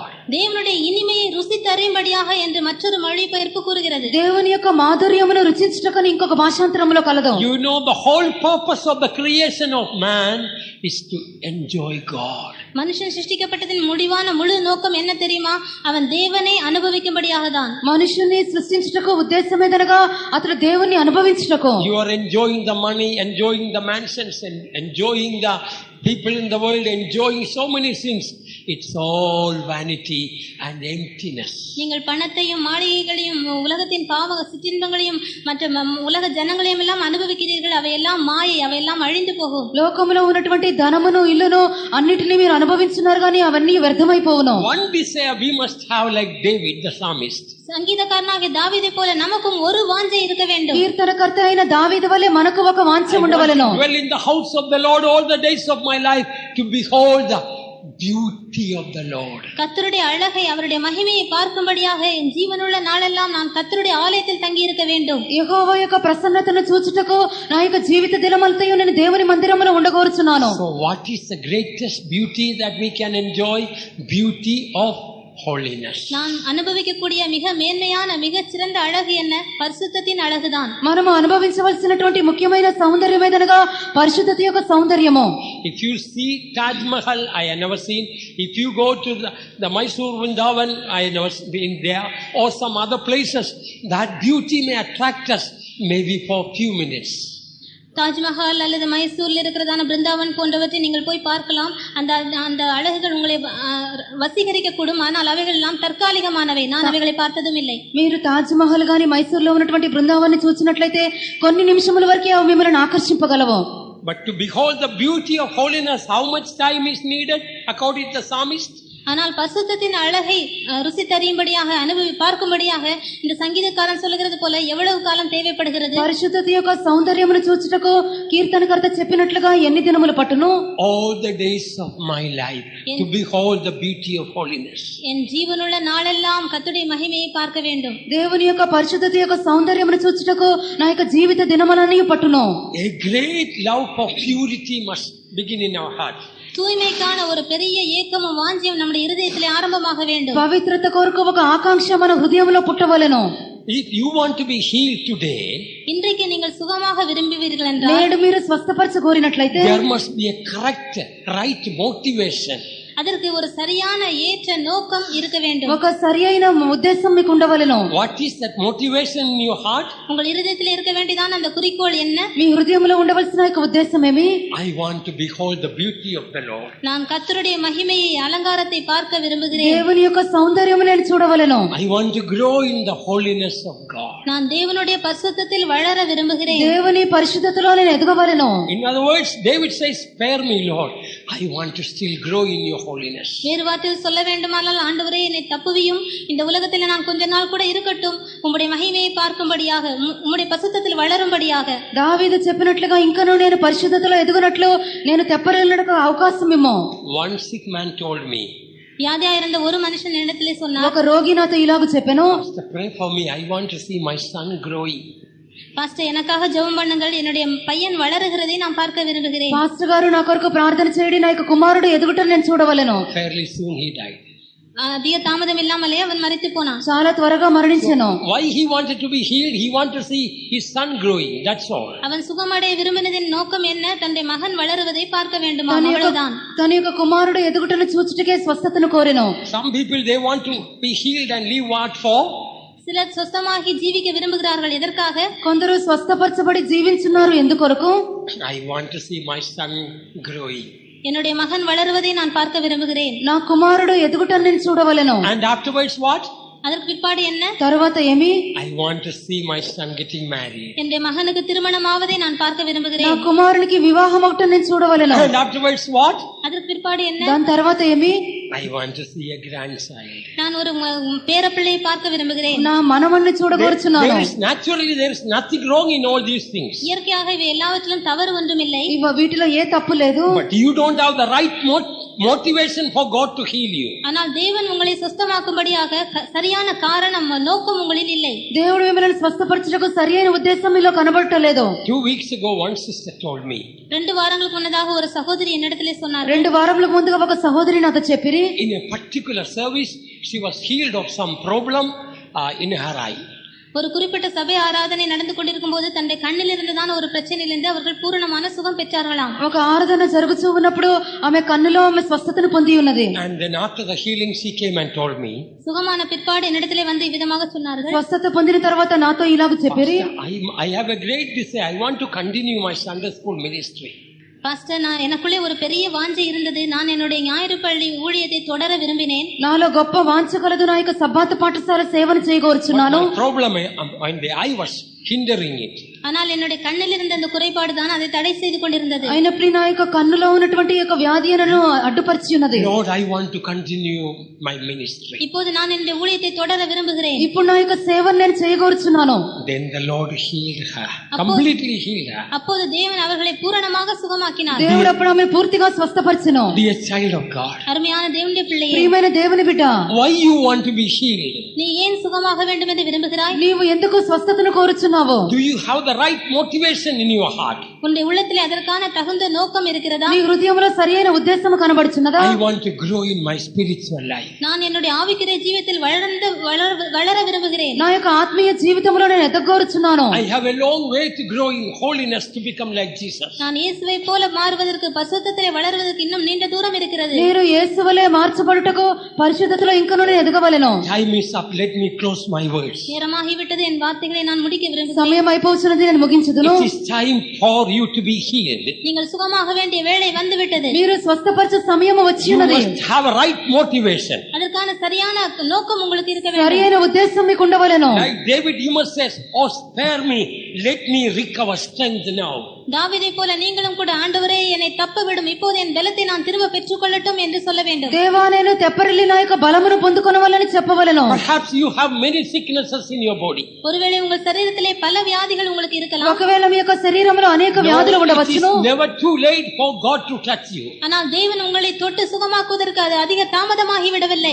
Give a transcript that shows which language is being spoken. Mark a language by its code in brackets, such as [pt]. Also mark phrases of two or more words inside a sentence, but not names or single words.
[ta] தேவனுடைய இனிமையை ருசித்து அறியும்படியாக என்று மற்றொரு மொழிபெயர்ப்பு கூறுகிறது. [te] దేవుని యొక్క మాధుర్యమును రుచించుటకు ఇంకొక భాషాంతరములో కలదు. [en] You know the whole purpose of the creation of man is to enjoy God. [ta] மனுஷன் சிருஷ்டிக்கப்பட்டதின் முடிவான முழு நோக்கம் என்ன தெரியுமா? அவன் தேவனை அனுபவிக்கும்படியாக தான். [te] మనుషుని సృష్టించుటకు ఉద్దేశమేదనగా అతడు దేవుని అనుభవించుటకు. [en] You are enjoying the money, enjoying the mansions, and enjoying the people in the world, enjoying so many things. It's all vanity and emptiness. [ta] நீங்கள் பணத்தையும் மாளிகைகளையும் உலகத்தின் பாவ சிற்றின்பங்களையும் மற்ற உலக ஜனங்களையும் எல்லாம் அனுபவிக்கிறீர்கள். அவையெல்லாம் மாயை, அவையெல்லாம் அழிந்து போகும். [te] లోకములో ఉన్నటువంటి ధనమును ఇల్లును అన్నిటిని మీరు అనుభవించున్నారు కానీ అవన్నీ వ్యర్థమైపోవును. [en] One desire we must have like David the psalmist. [ta] சங்கீதக்காரனாகிய தாவீது போல நமக்கும் ஒரு வாஞ்சை இருக்க வேண்டும். [te] కీర్తనకర్త అయిన దావీదు వలె మనకు ఒక వాంఛ ఉండవలెను. [en] Dwell in the house of the Lord all the days of my life, to behold the beauty of the Lord. [ta] கர்த்தருடைய அழகை அவருடைய மகிமையை பார்க்கும்படியாக என் ஜீவனுள்ள நாளெல்லாம் நான் கர்த்தருடைய ஆலயத்தில் தங்கி இருக்க வேண்டும். [te] యెహోవా యొక్క ప్రసన్నతను చూచుటకు నా యొక్క జీవిత దినమంతయు నేను దేవుని మందిరములో ఉండగోరుచున్నాను. [en] So what is the greatest beauty that we can enjoy? Beauty of holiness. [ta] நான் அனுபவிக்கக்கூடிய மிக மேன்மையான மிகச் சிறந்த அழகு என்ன? பரிசுத்தத்தின் அழகுதான். [te] మనము అనుభవించవలసినటువంటి ముఖ్యమైన సౌందర్యం ఏదనగా పరిశుద్ధత యొక్క సౌందర్యము. [en] If you see Taj Mahal, I have never seen. If you go to the Mysore Vrindavan, I have never been there, or some other places, that beauty may attract us maybe for a few minutes. [ta] தாஜ்மஹால் அல்லது மைசூர்ல இருக்கிறதான பிருந்தாவன் போன்றவற்றை நீங்கள் போய் பார்க்கலாம். அந்த அழகுகள் உங்களை வசீகரிக்க கூடும். ஆனால் அவைகள் எல்லாம் தற்காலிகமானவை. நான் அவைகளை பார்த்ததும் இல்லை. [te] మీరు తాజ్ మహల్ గాని మైసూర్లో ఉన్నటువంటి బృందావనాన్ని చూసినట్లయితే కొన్ని నిమిషముల వరకే అవి మిమ్మల్ని ఆకర్షింపగలవు. [en] But to behold the beauty of holiness, how much time is needed according to the psalmist? [ta] ஆனால் பரிசுத்தத்தின் அழகை ருசித்தறியும்படியாக பார்க்கும்படியாக இந்த சங்கீதக்காரன் சொல்லுகிறது போல எவ்வளவு காலம் தேவைப்படுகிறது? [te] పరిశుద్ధత యొక్క సౌందర్యమును చూచుటకు కీర్తనకర్త చెప్పినట్లుగా ఎన్ని దినములు పట్టును? [en] All the days of my life to behold the beauty of holiness. [ta] என் ஜீவனுள்ள நாளெல்லாம் கர்த்தருடைய மகிமையை பார்க்க வேண்டும். [te] దేవుని యొక్క పరిశుద్ధత యొక్క సౌందర్యమును చూచుటకు నా యొక్క జీవిత దినములన్నీ పట్టును. [en] A great love for purity must begin in our heart. [ta] தூய்மைக்கான ஒரு பெரிய ஏக்கமும் வாஞ்சியும் நம்முடைய இருதயத்திலே ஆரம்பமாக வேண்டும். [te] పవిత్రత కొరకు ఒక ఆకాంక్ష మన హృదయంలో పుట్టవలెను. [en] If you want to be healed today, [ta] இன்றைக்கு நீங்கள் சுகமாக விரும்புவீர்கள் என்றால், [te] నేడు మీరు స్వస్థపరచ కోరినట్లయితే [en] there must be a correct, right motivation. [ta] அதற்கு ஒரு சரியான ஏற்ற நோக்கம் இருக்க வேண்டும். [te] ఒక సరియైన ఉద్దేశం మీకు ఉండవలెను. [en] What is that motivation in your heart? [ta] உங்கள் இருதயத்தில் இருக்க வேண்டியதான அந்த குறிக்கோள் என்ன? [te] మీ హృదయంలో ఉండవలసిన యొక్క ఉద్దేశం ఏమి? [en] I want to behold the beauty of the Lord. [ta] நான் கர்த்தருடைய மகிமையை அலங்காரத்தை பார்க்க విரும்புகிறேன். [te] దేవుని యొక్క సౌందర్యము నేను చూడవలెను. [en] I want to grow in the holiness of God. [ta] நான் தேவனுடைய பரிசுத்தத்தில் வளர விரும்புகிறேன். [te] దేవుని పరిశుద్ధతలో నేను ఎదగవలెను. [en] In other words, David says, spare me, Lord. I want to still grow in your holiness. [ta] வேறு வார்த்தையில் சொல்ல வேண்டுமானால், ஆண்டவரே என்னை தப்புவியும், இந்த உலகத்தில் நான் கொஞ்ச நாள் கூட இருக்கட்டும், உம்முடைய மகிமையை பார்க்கும்படியாக, உம்முடைய பரிசுத்தத்தில் வளரும்படியாக. [te] దావీదు చెప్పినట్లుగా ఇంకను నేను పరిశుద్ధతలో ఎదుగునట్లు నేను తెప్పరిల్లడానికి అవకాశం ఇమ్ము. [en] One sick man told me, [ta] வியாதியா இருந்த ஒரு மனுஷன் இடத்திலே சொன்னார், [te] ఒక రోగి నాతో ఇలాగ చెప్పెను, [en] Pastor, pray for me. I want to see my son growing. [ta] பாஸ்டர் எனக்காக ஜெபம் பண்ணுங்கள், என்னுடைய பையன் வளருகிறதை நான் பார்க்க விரும்புகிறேன். [te] పాస్టర్ గారు నా కొరకు ప్రార్థన చేయండి, నా యొక్క కుమారుడు ఎదుగుటను నేను చూడవలెను. [en] Fairly soon he died. [ta] அதிக தாமதம் இல்லாமலே அவன் மரித்து போனான். [te] చాలా త్వరగా మరణించెను. [en] Why he wanted to be healed? He wanted to see his son growing. That's all. [ta] அவன் சுகமடைய விரும்பினதின் நோக்கம் என்ன? தன்னுடைய மகன் வளருவதை பார்க்க வேண்டுமா? அவ்வளவுதான். [te] తన యొక్క కుమారుడు ఎదుగుటను చూచుటకే స్వస్థతను కోరెను. [en] Some people, they want to be healed and live what for? [ta] சிலர் சொஸ்தமாகி ஜீவிக்க விரும்புகிறார்கள். எதற்காக? [te] కొందరు స్వస్థపరచబడి జీవించున్నారు ఎందుకొరకు? [en] I want to see my son growing. [ta] என்னுடைய மகன் வளருவதை நான் பார்க்க விரும்புகிறேன். [te] నా కుమారుడు ఎదుగుటను నేను చూడవలెను. [en] And afterwards what? [ta] அதற்கு பிற்பாடு என்ன? [te] తరువాత ఏమి? [en] I want to see my son getting married. [ta] என்னுடைய மகனுக்கு திருமணம் ஆவதை நான் பார்க்க [te] నా [ta] விரும்புகிறேன். [te] కుమారునికి వివాహం ఒకటి నేను చూడవలెను. [en] And afterwards what? [ta] அதற்கு பிற்பாடு என்ன? [te] దాని తర్వాత ఏమి? [en] I want to see a grandchild. [ta] நான் ஒரு பேரப்பிள்ளையை பார்க்க விரும்புகிறேன். [te] నా మనవణ్ణి చూడగోరుచున్నాను. [en] There is nothing wrong in all these things. [ta] இயற்கையாக இவை எல்லாவற்றிலும் தவறு ஒன்றுமில்லை. [te] వీటిలో ఏ తప్పు లేదు. [en] But you don't have the right motivation for God to heal you. [ta] ஆனால் தேவன் உங்களை சுத்தமாக்கும்படியாக சரியான காரணம் நோக்கம் உங்களில் இல்லை. [te] దేవుడు మిమ్మల్ని స్వస్థపరచుటకు సరియైన ఉద్దేశం మీలో కనబడటలేదు. [en] 2 weeks ago one sister told me. [ta] 2 வாரங்களுக்கு முன்னதாக ஒரு சகோதரி என்னிடத்திலே சொன்னார். [te] 2 వారముల ముందుగా ఒక సహోదరి నాతో చెప్పిరి, [en] In a particular service she was healed of some problem in her eye. [ta] ஒரு குறிப்பிட்ட சபை ஆராதனை நடந்து கொண்டிருக்கும் போது தன்னுடைய கண்ணில் இருந்ததான ஒரு பிரச்சனையிலிருந்து அவர்கள் பூரணமான சுகம் பெற்றார்களாம். [te] ఒక ఆరాధన జరుగుతూ ఉన్నప్పుడు ఆమె కన్నులో ఆమె స్వస్థతను పొంది ఉన్నది. [en] And then after the healing she came and told me, [ta] சுகமான பிற்பாடு என்னிடத்திலே வந்து இவ்விதமாக சொன்னார்கள். [te] స్వస్థత పొందిన తర్వాత నాతో ఇలాగ చెప్పిరి, [en] I have a great desire. I want to continue my Sunday school ministry. [ta] பாஸ்டர், நான் எனக்குள்ளே ஒரு பெரிய வாஞ்சை இருந்தது. நான் என்னுடைய ஞாயிறு பள்ளி ஊழியத்தை தொடர விரும்பினேன். [te] నాలో గొప్ప వాంఛ కలదు, నా యొక్క సబ్బాతు పాఠశాల సేవను చేయగోరుచున్నాను. [en] Problem in the eye was hindering it. [ta] ஆனால் என்னுடைய கண்ணில் இருந்த அந்த குறைபாடு தான் அதை தடை செய்து கொண்டிருந்தது. [te] అయినప్పుడు నా యొక్క కన్నులో ఉన్నటువంటి యొక్క వ్యాధి నన్ను అడ్డుపరిచి ఉన్నది. [en] Lord, I want to continue my ministry. [ta] இப்போது நான் என்னுடைய ஊழியத்தை தொடர விரும்புகிறேன். [te] ఇప్పుడు నా యొక్క సేవను నేను చేయగోరుచున్నాను. [en] Then the Lord healed her, completely healed her. [ta] அப்போது தேவன் அவர்களை பூரணமாக சுகமாக்கினார். [te] దేవుడు అప్పుడు ఆమె పూర్తిగా స్వస్థపరిచెను. [en] Dear child of God, [ta] அருமையான தேவனுடைய பிள்ளையே, [te] ప్రియమైన దేవుని బిడ్డ, [en] why you want to be healed? [ta] நீ ஏன் சுகமாக வேண்டும் என்று விரும்புகிறாய்? [te] నీవు ఎందుకు స్వస్థతను కోరుచున్నావు? [en] Do you have the right motivation in your heart? [ta] உன்னுடைய உள்ளத்திலே அதற்கான தகுந்த நோக்கம் இருக்கிறதா? [te] నీ హృదయంలో సరైన ఉద్దేశం కనబడుచున్నదా? [en] I want to grow in my spiritual life. [ta] நான் என்னுடைய ஆவிக்குரிய ஜீவிதத்தில் வளர விரும்புகிறேன். [te] నా యొక్క ఆత్మీయ జీవితంలో నేను ఎదగోరుచున్నాను. [en] I have a long way to grow in holiness to become like Jesus. [ta] நான் இயேசுவை போல மாறுவதற்கு, பரிசுத்தத்திலே வளருவதற்கு இன்னும் நீண்ட தூரம் இருக்கிறது. [te] నేను యేసువలే మార్చబడుటకు పరిశుద్ధతలో ఇంకనూ నేను ఎదగవలెను. [en] Time is up. Let me close my words. [ta] நேரமாகிவிட்டது, என் வார்த்தைகளை நான் முடிக்க விரும்புகிறேன். [te] సమయం అయిపోతున్నది, నేను ముగించుదును. [en] It is time for you to be healed. [ta] நீங்கள் சுகமாக வேண்டிய வேளை வந்துவிட்டது. [te] మీరు స్వస్థపరచే సమయం వచ్చి [en] You [te] ఉన్నది. [en] must have a right motivation. [ta] அதற்கான சரியான நோக்கம் உங்களுக்கு இருக்க வேண்டும். [te] సరైన ఉద్దేశం మీకు ఉండవలెను. [en] Like David, you must say, "Oh, spare me. Let me recover strength now." [ta] தாவீதை போல நீங்களும் கூட, ஆண்டவரே என்னை தப்ப விடும், இப்போது என் பலத்தை நான் திரும்ப பெற்றுக்கொள்ளட்டும் என்று சொல்ல வேண்டும். [te] దేవా, నేను తెప్పరిల్లి నా యొక్క బలమును పొందుకొనవలని చెప్పవలెను. [en] Perhaps you have many sicknesses in your body. [ta] ஒருவேளை உங்கள் சரீரத்திலே பல வியாதிகள் உங்களுக்கு இருக்கலாம். [te] ఒకవేళ మీ యొక్క శరీరంలో అనేక వ్యాధులు [en] It is [te] ఉండవచ్చును. [en] never too late for God to touch you. [ta] ஆனால் தேவன் உங்களை தொட்டு சுகமாக்குவதற்கு அது அதிக தாமதமாகி விடவில்லை.